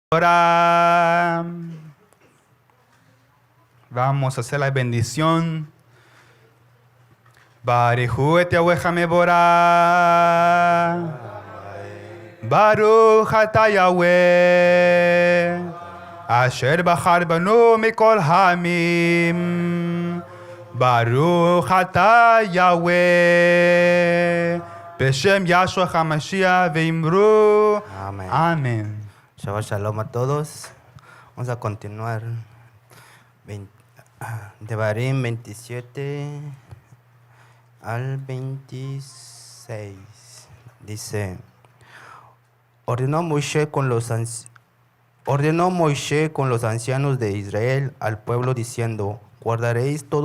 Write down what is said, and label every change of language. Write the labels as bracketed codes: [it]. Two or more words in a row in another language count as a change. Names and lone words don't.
[es] Ahora vamos a hacer la bendición. [he] ברכו את יהוה המבורך. ברוך אתה יהוה. אשר בחר בנו מכל העמים. ברוך אתה יהוה. בשם יהושע המשיח ואמרו. [es] Amén. Amén. [he] שבת שלום [es] a todos. Vamos a continuar. Devarim 27 al 26. Dice: Ordenó Moisés con los ancianos de Israel al pueblo diciendo: guardaréis todos